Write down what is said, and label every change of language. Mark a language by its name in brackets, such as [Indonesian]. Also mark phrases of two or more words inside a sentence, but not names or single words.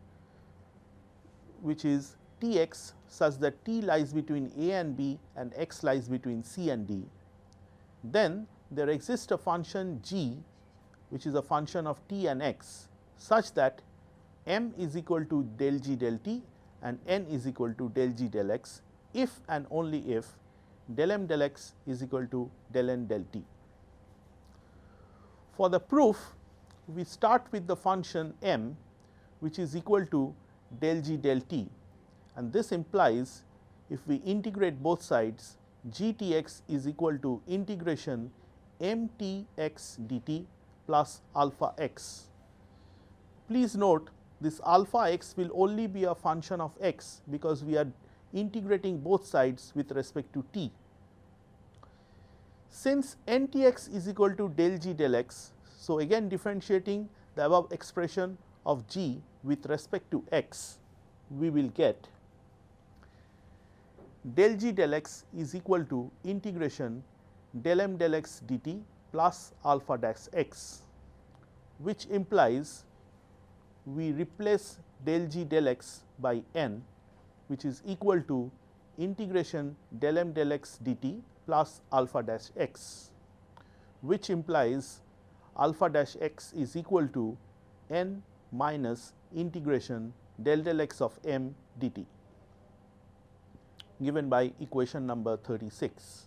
[English] which is T x such that t lies between a and b and x lies between c and d, then there exists a function g which is a function of t and x such that m is equal to del g del t and n is equal to del g del x if and only if del m del x is equal to del n del t. For the proof, we start with the function m which is equal to del g del t, and this implies if we integrate both sides, g t x is equal to integration m t x dt plus alpha x. Please note this alpha x will only be a function of x because we are integrating both sides with respect to t. Since n t x is equal to del g del x, so again differentiating the above expression of g with respect to x, we will get del g del x is equal to integration del m del x dt plus alpha dash x, which implies we replace del g del x by n, which is equal to integration del m del x dt plus alpha dash x, which implies alpha dash x is equal to n minus integration del x of m dt, given by equation number 36.